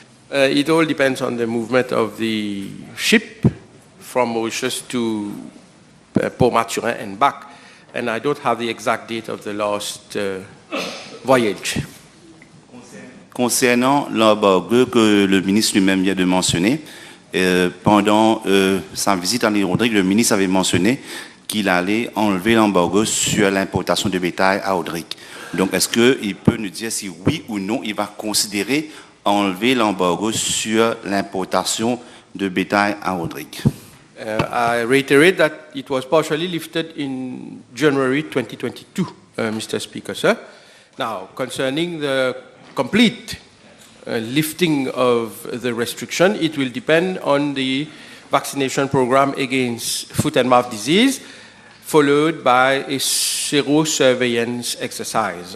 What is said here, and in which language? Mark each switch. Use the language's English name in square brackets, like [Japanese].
[English] It all depends on the movement of the ship from Mauritius to Port Maturin and back. And I don't have the exact date of the last voyage. [French] Concernant l'embargo que le ministre lui-même vient de mentionner, pendant sa visite en île Rodrigue, le ministre avait mentionné qu'il allait enlever l'embargo sur l'importation de bétail à Rodrigue. Donc, est-ce qu'il peut nous dire si oui ou non il va considérer enlever l'embargo sur l'importation de bétail à Rodrigue? [English] I reiterate that it was partially lifted in January 2022, Mr. Speaker, sir. Now, concerning the complete lifting of the restriction, it will depend on the vaccination program against foot and mouth disease, followed by a sero-surveillance exercise.